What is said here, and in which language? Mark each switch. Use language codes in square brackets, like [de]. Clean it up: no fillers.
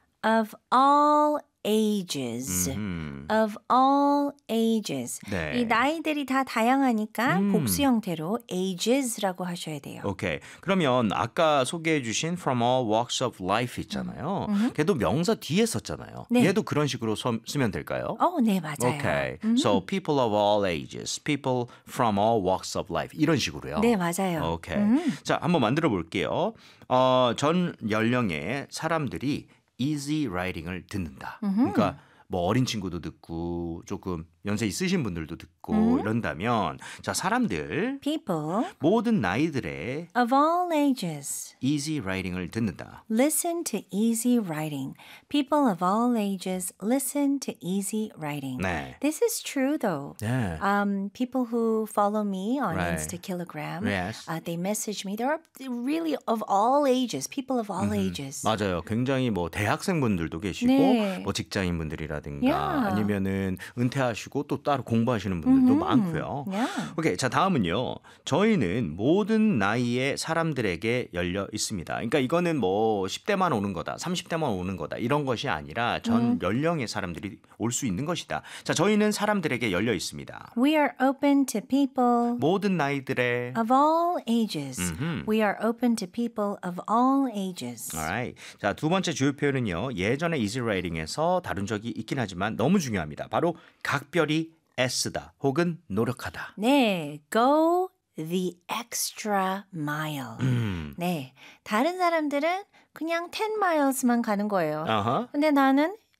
[en] Of all ages. Of all ages. [ko] 네. 이 나이들이 다 다양하니까 복수 형태로 ages라고 하셔야 돼요. 오케이. 그러면 아까 소개해 주신 from all walks of life 있잖아요. 걔도 명사 뒤에 썼잖아요. 네. 얘도 그런 식으로 쓰면 될까요? 어, 네, 맞아요. 오케이. [en] So people of all ages, people from all walks of life 이런 식으로요. [ko] 네, 맞아요. 오케이. 자, 한번 만들어 볼게요. 전 연령의 사람들이 easy riding을 듣는다. 그러니까 뭐 어린 친구도 듣고 조금 연세 있으신 분들도 듣고 이런다면 자 사람들 [en] people [ko] 모든 나이들의 [en] of all ages [ko] easy riding을 듣는다. [en] Listen to easy riding. People of all ages listen to easy riding. [ko] 네. [en] This is true though. [ko] 네. [en] People who follow me on Instakilogram, they message me. They're really of all ages. People of all ages. [ko] 맞아요. 굉장히 뭐 대학생분들도 계시고 네. 뭐 직장인분들이라든가 [en] yeah. [ko] 아니면은 은퇴하시고 또 따로 공부하시는 분들도 많고요. [en] Yeah. [ko] 오케이, 자 다음은요. 저희는 모든 나이의 사람들에게 열려 있습니다. 그러니까 이거는 뭐 10대만 오는 거다, 30대만 오는 거다 이런 것이 아니라 전 연령의 사람들이 올 수 있는 것이다. 자, 저희는 사람들에게 열려 있습니다. [en] We are open to people [ko] 모든 나이들의 [en] of all ages. We are open to people of all ages. Alright. [ko] 자, 두 번째 주요 표현은요. 예전에 Easy Riding에서 다룬 적이 있긴 하지만 너무 중요합니다. 바로 각별히 애쓰다 혹은 노력하다. [en] 네, go the extra mile. [ko] 네, 다른 사람들은 그냥 10 miles만 가는 거예요. 근데 나는